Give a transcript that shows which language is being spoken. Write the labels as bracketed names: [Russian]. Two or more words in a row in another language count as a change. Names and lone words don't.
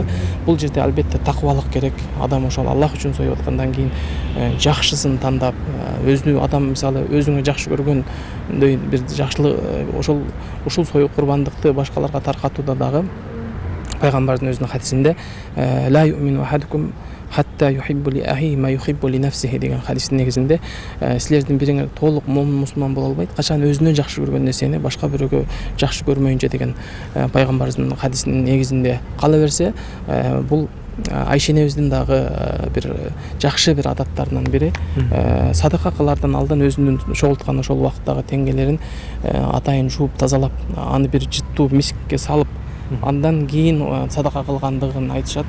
[Kyrgyz] Бул жерде албетте такыбалык керек. Адам ошол Аллах үчүн союп аткандан кийин жакшысын тандап, адам мисалы өзүңө жакшы көргөндөй бир жакшылык ушул союк курбандыкты башкаларга таркатууда дагы пайгамбардын өзүнүн хадисинде [Arabic] لا يؤمن أحدكم حتى يحب لأخيه ما يحب لنفسه [Kyrgyz] деген хадистин негизинде силердин бириңер толук мусулман боло албайт качан өзүнө жакшы көргөн нерсени башка бирөөгө жакшы көрмөйүнчө деген пайгамбарыбыздын хадисинин негизинде кала берсе бул Айша энебиздин дагы бир жакшы бир адаттарынан бири садака кылардан алдын өзүнүн чогулткан ошол убакыттагы теңгелерин атайын жууп тазалап аны бир жыттуу мискке салып андан кийин садака кылгандыгын айтышат.